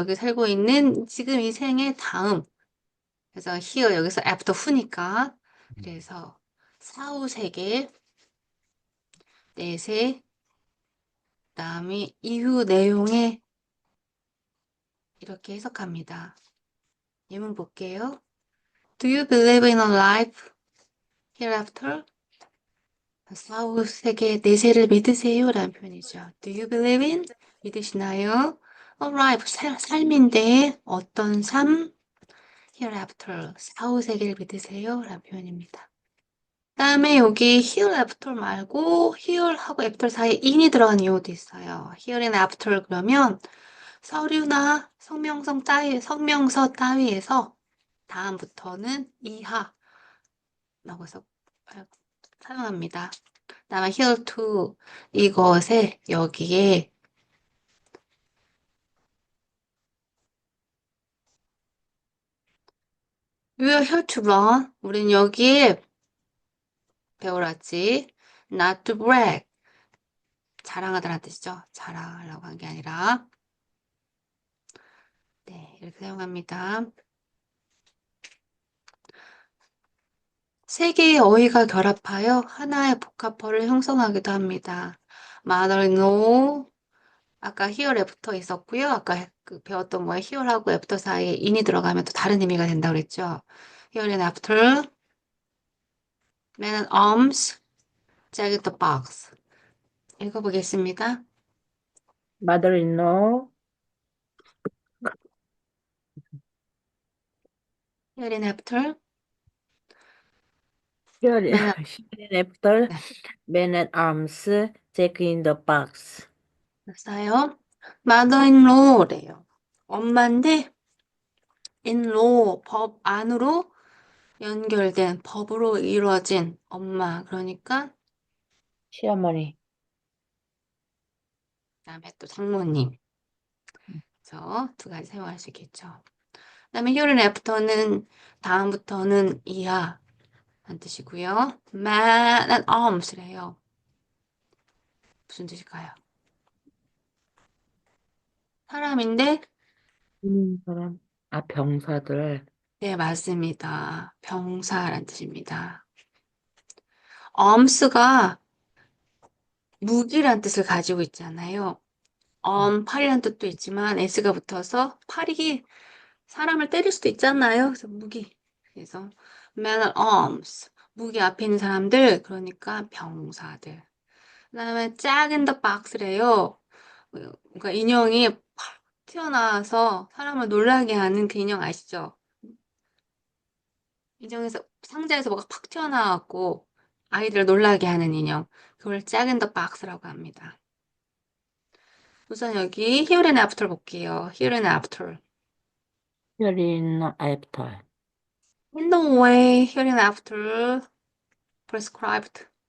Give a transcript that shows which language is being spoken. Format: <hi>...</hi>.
<ko>여기 살고 있는 지금 이 생의 다음. 그래서 here 여기서 after 후니까. 그래서 사후 세계, 내세, 그다음에 이후 내용에 이렇게 해석합니다. 예문 볼게요.</ko> <en>Do you believe in a life hereafter?</en> <ko>사후 세계 내세를 믿으세요? 라는 표현이죠.</ko> <en>Do you believe in?</en> <ko>믿으시나요? A life, 삶인데 어떤 삶? hereafter, 사후 세계를 믿으세요? 라는 표현입니다. 그다음에 여기 hereafter 말고 here하고 after 사이에 in이 들어간 이유도 있어요. here and after 그러면 서류나 성명서 따위에서 다음부터는 이하라고 해서 사용합니다. 그다음에 here to 이것에 여기에</ko> <en>we are here to learn.</en> <ko>우린 여기에 배우러왔지.</ko> <en>not to brag.</en> <ko>자랑하다라는 뜻이죠. 자랑하려고 한 게 아니라. 네, 이렇게 사용합니다. 세 개의 어휘가 결합하여 하나의 복합어를 형성하기도 합니다. mother-in-law, 아까 here에 붙어 있었고요. 아까 배웠던 거에 here하고 after 사이에 in이 들어가면 또 다른 의미가 된다고 그랬죠.</ko> <en>here and after, man at arms, jack in the box.</en> <ko>읽어보겠습니다.</ko> <en>mother-in-law, here and after, here, man at, here after,</en> <ko>네,</ko> <en>man at arms, Jack in the box.</en> <ko>됐어요. mother-in-law래요. 엄마인데 in-law, 법 안으로 연결된 법으로 이루어진 엄마. 그러니까 시어머니. 그다음에 또 장모님. 그래서 두 가지 사용할 수 있겠죠. 그다음에 here and after는 다음부터는 이하 란 뜻이고요. man at arms래요. 무슨 뜻일까요? 사람인데 사람. 아, 병사들. 네, 맞습니다. 병사란 뜻입니다. arms가 무기란 뜻을 가지고 있잖아요. 팔이란 뜻도 있지만 s가 붙어서 팔이 사람을 때릴 수도 있잖아요. 그래서 무기. 그래서 man at arms. 무기 앞에 있는 사람들, 그러니까 병사들. 그다음에 jack in the box래요. 그러니까 인형이 팍 튀어나와서 사람을 놀라게 하는 그 인형 아시죠? 인형에서 상자에서 뭐가 팍 튀어나왔고 아이들을 놀라게 하는 인형. 그걸 jack in the box라고 합니다. 우선 여기 here and after 볼게요.</ko> <en>here and after. Here in after. In the way here and after prescribed.</en>